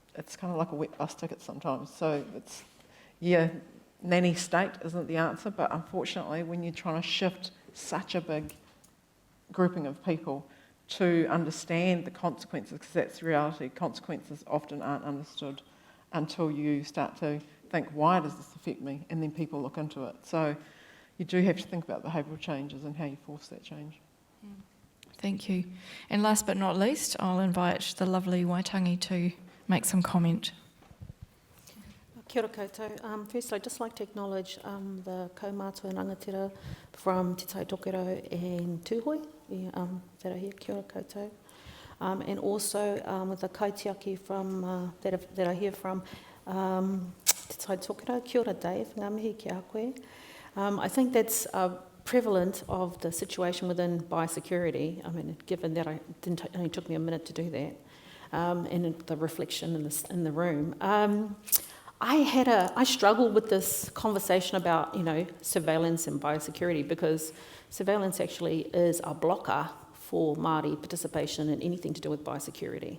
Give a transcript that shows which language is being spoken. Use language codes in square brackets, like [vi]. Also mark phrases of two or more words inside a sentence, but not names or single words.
[en] it's kind of like a wet bus ticket sometimes. So it's, yeah, nanny state isn't the answer, but unfortunately when you're trying to shift such a big grouping of people to understand the consequences, because that's the reality, consequences often aren't understood until you start to think, why does this affect me? And then people look into it. So you do have to think about behavioural changes and how you force that change. Thank you. And last but not least, I'll invite the lovely Waitangi to make some comment. [mi] Kia ora koutou. [en] First, I'd just like to acknowledge the kaumātua and rangatira from Te Tai Tokero and Tūhoi that are here. [mi] Kia ora koutou. [en] And also the kaitiaki from, that are here from Te Tai Tokero. [mi] Kia ora Dave, ngā mihi ki a koe. [en] I think that's prevalent of the situation within biosecurity. I mean, given that it only took me a minute to do that, and the reflection in the room. I struggled with this conversation about, surveillance and biosecurity, because surveillance actually is a blocker for Māori participation in anything to do with biosecurity.